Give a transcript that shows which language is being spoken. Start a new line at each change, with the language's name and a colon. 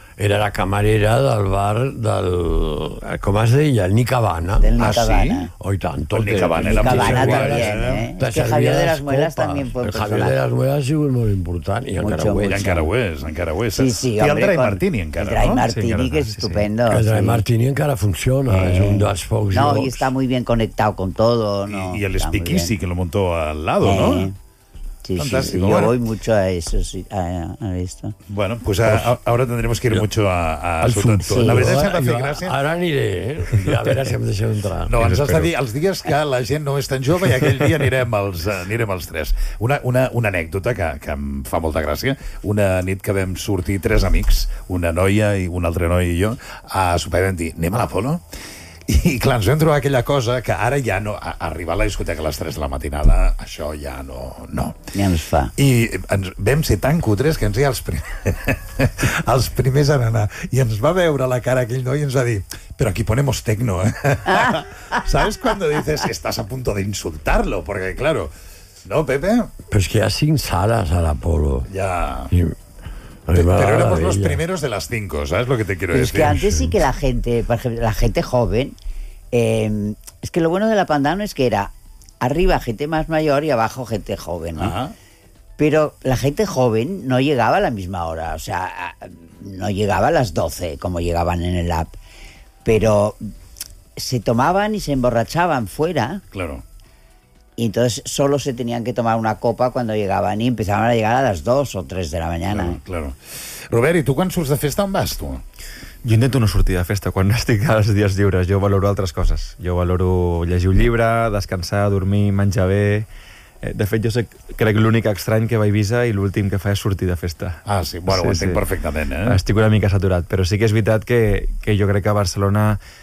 Catalan: era la camarera del bar del... com es deia? El Nicabana. Del Nicabana. Ah, sí? Oi tant. El Nicabana també, eh? És que Javier de las Muelas també... El Javier de las Muelas ha sigut molt important. I encara ho és. Encara ho és. Sí, sí, hombre. I el Dray Martini, encara, no? El Dray Martini, que és estupendo. El Dray Martini encara funciona. És un dels pocs llocs. No, i està
Spanish: muy bien conectado con todo. I el Spikisi, que lo montó al lado, no? Sí, sí, sí. Yo voy mucho a eso, sí, a esto. Bueno, pues ahora tendremos que ir mucho a su tanto. La verdad es que me hace gracia. Ahora
Catalan: aniré, ¿eh?
Spanish: A ver si
Catalan: em deixeu entrar. No, ens has de dir els dies que la gent no és tan jove i aquell dia anirem els tres. Una anècdota que em fa molta gràcia. Una nit que vam sortir tres amics, una noia i un altre noi i jo, a sopar i vam dir, anem a l'Apolo? I clar, ens vam trobar aquella cosa que ara ja no... Arribar a la discoteca a les 3 de la matinada, això ja no... No. Ja ens fa. I ens vam ser tan cutres que ens hi ha els primers a anar. I ens va veure la cara aquell noi i ens va dir...
Spanish: Pero aquí ponemos tecno, eh? ¿Sabes cuando dices que estás a punto de insultarlo? Porque claro... ¿No, Pepe? Pero es que hay 5 salas
Catalan: a l'Apolo.
Spanish: Ya... Y... Pero éramos los primeros de las 5, ¿sabes lo que te quiero decir? Es que antes sí que la gente, por ejemplo, la gente joven, es que lo bueno de la Pandano es que era arriba gente más mayor y abajo gente joven, ¿no? Pero la gente joven no llegaba a la misma hora, o sea, no llegaba a las 12 como llegaban en el app, pero se tomaban y se emborrachaban fuera. Claro. Y entonces solo se tenían que tomar una copa cuando llegaban y empezaban a llegar a las 2 o 3 de la mañana. Claro, claro. Robert, ¿y tú cuando
Catalan: surts de festa, on vas
Spanish: tú?
Catalan: Jo intento no sortir de festa quan estic als dies lliures. Jo valoro altres coses. Jo valoro llegir un llibre, descansar, dormir, menjar bé... De fet, jo sé, crec l'únic estrany que va a Eivissa i l'últim que fa és sortir de festa. Ah, sí, bueno, sí, ho entenc sí. Perfectament, eh? Estic una mica saturat, però sí que és veritat que jo crec que a Barcelona...